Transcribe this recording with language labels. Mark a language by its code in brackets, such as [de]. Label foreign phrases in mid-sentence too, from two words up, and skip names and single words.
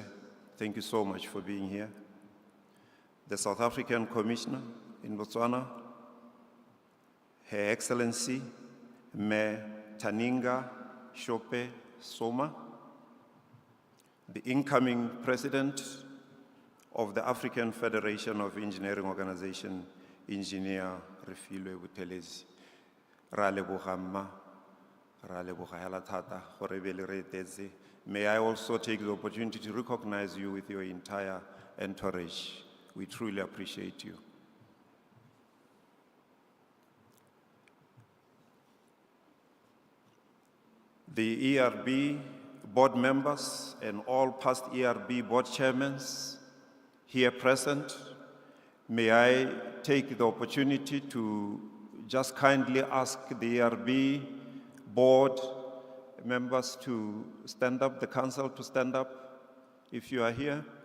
[en] Thank you so much for being here. The South African Commissioner in Botswana, Her Excellency, Me Taninga Shope Soma, the incoming President of the African Federation of Engineering Organization, Engineer Refilwe Buthelezi. [tn] Ra leboga mma, ra leboga hela thata gore be le re etetse. [en] May I also take the opportunity to recognize you with your entire entourage. We truly appreciate you. The ERB board members and all past ERB board chairmen here present, may I take the opportunity to just kindly ask the ERB board members to stand up, the council to stand up, if you are here.